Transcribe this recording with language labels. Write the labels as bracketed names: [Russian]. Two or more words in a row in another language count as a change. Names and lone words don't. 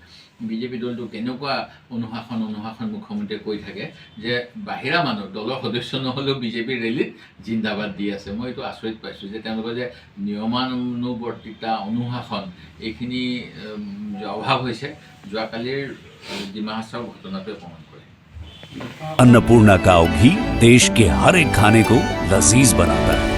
[Assamese] বিজেপি দলটো কেনেকুৱা অনুশাসন মুখ্যমন্ত্ৰীয়ে কৈ থাকে যে বাহিৰা মানুহ, দলৰ সদস্য নহ'লেও বিজেপিৰ ৰেলীত জিন্দাবাদ দি আছে। মই এইটো আচৰিত পাইছোঁ যে তেওঁলোকৰ যে নিয়মানুৱৰ্তিতা, অনুশাসন এইখিনি যে অভাৱ হৈছে, যোৱাকালিৰ ডিমা হাছাওৰ ঘটনাটোৱে প্ৰমাণ কৰে। [Hindi] अन्नपूर्णा काव घी देश के हर एक खाने को लजीज बनाता है।